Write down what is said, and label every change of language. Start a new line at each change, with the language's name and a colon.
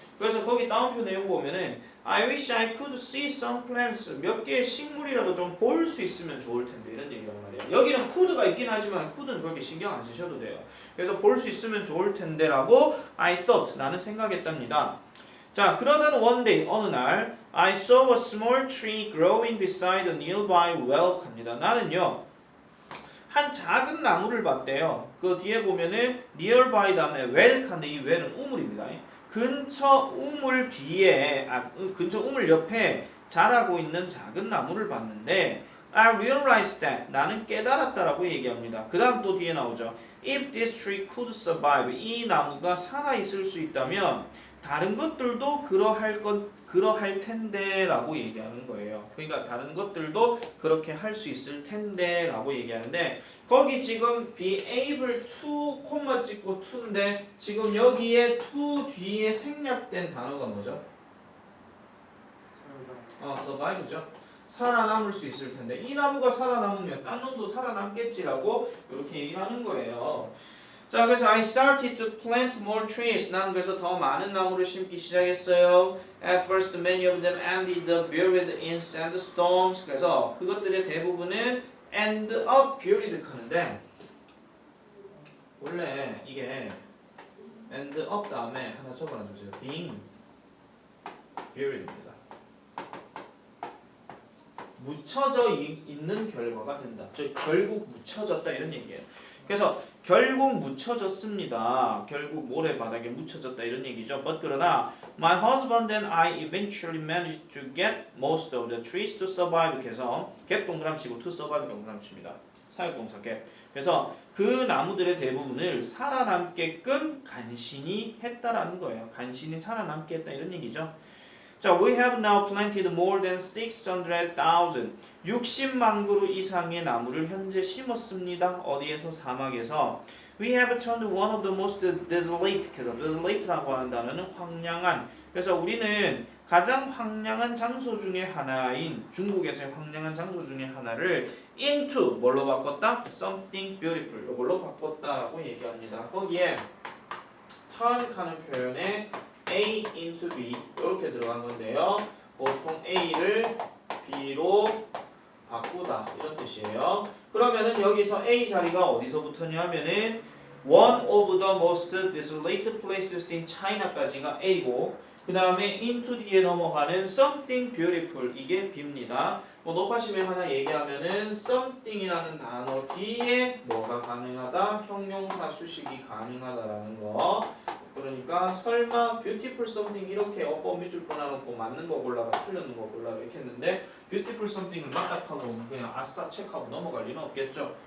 Korean: 그래서 거기 따옴표 내용 보면은
English: I wish I could see some plants
Korean: 몇 개의 식물이라도 좀 볼 수 있으면 좋을 텐데 이런 얘기란 말이에요. 여기는 could가 있긴 하지만 could는 그렇게 신경 안 쓰셔도 돼요. 그래서 볼 수 있으면 좋을 텐데라고
English: I thought
Korean: 나는 생각했답니다. 자, 그러던
English: one day
Korean: 어느 날
English: I saw a small tree growing beside a nearby well
Korean: 합니다. 나는요 한 작은 나무를 봤대요. 그 뒤에 보면은 nearby 다음에 well인데 이 well은 우물입니다. 근처 우물 뒤에 근처 우물 옆에 자라고 있는 작은 나무를 봤는데
English: I realized that
Korean: 나는 깨달았다라고 얘기합니다. 그 다음 또 뒤에 나오죠.
English: If this tree could survive
Korean: 이 나무가 살아 있을 수 있다면 다른 것들도 그러할 텐데라고 얘기하는 거예요. 그러니까 다른 것들도 그렇게 할 수 있을 텐데라고 얘기하는데 거기 지금
English: be able to
Korean: 콤마 찍고 to인데 지금 여기에 to 뒤에 생략된 단어가 뭐죠? survive죠. 살아남을 수 있을 텐데 이 나무가 살아남으면 딴 놈도 살아남겠지라고 이렇게 얘기하는 거예요.
English: 자, 그래서 I started to plant more trees.
Korean: 난 그래서 더 많은 나무를 심기 시작했어요.
English: At first, many of them ended up buried in sandstorms.
Korean: 그래서 그것들의 대부분은
English: end up buried
Korean: 하는데 원래 이게 end up 다음에 하나 적어놔주세요.
English: being buried
Korean: 입니다. 묻혀져 있는 결과가 된다. 즉 결국 묻혀졌다 이런 얘기예요. 그래서 결국 묻혀졌습니다. 결국 모래바닥에 묻혀졌다 이런 얘기죠.
English: But
Korean: 그러나
English: my husband and I eventually managed to get most of the trees to survive.
Korean: 그래서 get 동그라미치고 to survive 동그라미칩니다. 사역동사 get. 그래서 그 나무들의 대부분을 살아남게끔 간신히 했다라는 거예요. 간신히 살아남게 했다 이런 얘기죠. 자,
English: we have now planted more than 600,000
Korean: 60만 그루 이상의 나무를 현재 심었습니다. 어디에서? 사막에서.
English: We have turned one of the most desolate,
Korean: 그래서 desolate라고 하는 단어는 황량한. 그래서 우리는 가장 황량한 장소 중에 하나인 중국에서의 황량한 장소 중에 하나를 into 뭘로 바꿨다?
English: Something beautiful.
Korean: 이걸로 바꿨다라고 얘기합니다. 거기에 turn하는 표현에 A into B 이렇게 들어간 건데요. 보통 A를 B로 바꾸다 이런 뜻이에요. 그러면은 여기서 A 자리가 어디서부터냐 하면은
English: one of the most desolate places in China
Korean: 까지가 A고 그 다음에 into 뒤에 넘어가는
English: something beautiful
Korean: 이게 B입니다. 뭐 높아심에 하나 얘기하면은 something이라는 단어 뒤에 뭐가 가능하다? 형용사 수식이 가능하다라는 거. 그러니까 설마
English: beautiful something
Korean: 이렇게 어법 밑줄 끊어놓고 맞는 거 골라라 틀렸는 거 골라라 이렇게 했는데 beautiful something을 맞닥하고 그냥 아싸 체크하고 넘어갈 리는 없겠죠.